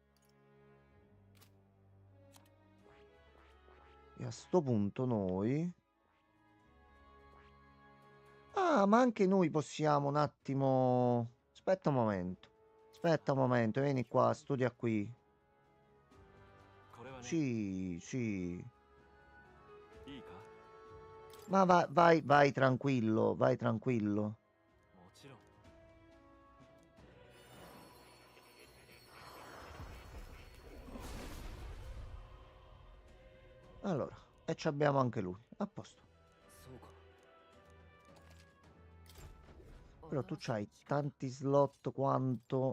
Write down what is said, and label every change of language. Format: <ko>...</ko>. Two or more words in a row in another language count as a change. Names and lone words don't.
<it>E a sto punto noi... Ah, ma anche noi possiamo un attimo... Aspetta un momento, vieni qua, studia qui.</it> <ja>これはね、</ja> <it>Sì, sì.</it> <ja>いいか？</ja> <it>Ma vai tranquillo, vai tranquillo.</it> <ja>もちろん。</ja> <it>Allora, e ci abbiamo anche lui. A posto.</it> <ja>そうか。</ja> <it>Però tu c'hai tanti slot quanto...</it>